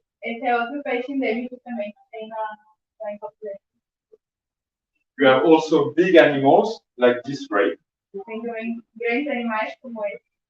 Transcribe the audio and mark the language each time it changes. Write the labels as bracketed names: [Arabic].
[Portuguese] Esse é outro peixe endêmico também que tem lá em Portugal. [English] You have also big animals like this ray. [Portuguese] Tem também grandes animais como esse.